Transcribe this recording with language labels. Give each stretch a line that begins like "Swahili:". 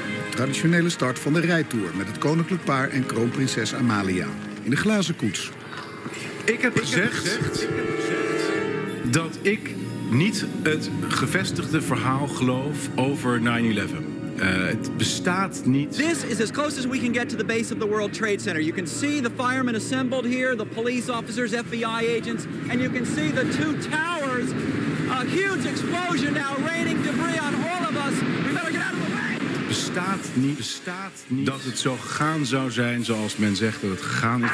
Dutch: Traditionele start van de rijtour met het koninklijk paar en kroonprinses Amalia. In de glazen koets. Ik heb gezegd dat ik niet het gevestigde verhaal geloof over 9/11. Het bestaat niet.
English: This is as close as we can get to the base of the World Trade Center. You can see the firemen assembled here, the police officers, FBI agents, and you can see the two towers. A huge explosion now, raining debris on all of us. We better get out of the way.
Dutch: Bestaat niet. Dat het zo gegaan zou zijn, zoals men zegt dat het gegaan is.